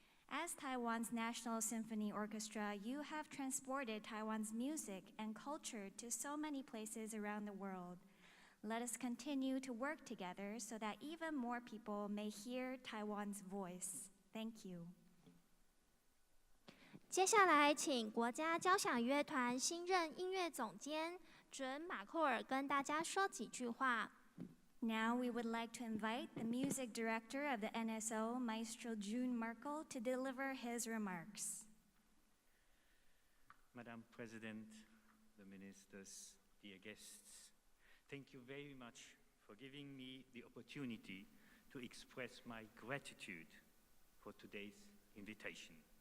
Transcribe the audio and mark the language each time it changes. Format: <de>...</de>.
<en>As Taiwan's National Symphony Orchestra, you have transported Taiwan's music and culture to so many places around the world. Let us continue to work together so that even more people may hear Taiwan's voice. Thank you.</en> <zh>接下来，请国家交响乐团新任音乐总监准马库尔跟大家说几句话。</zh> <en>Now we would like to invite the music director of the NSO, Maestro June Merkel, to deliver his remarks. Madam President, the ministers, dear guests, thank you very much for giving me the opportunity to express my gratitude for today's invitation.</en>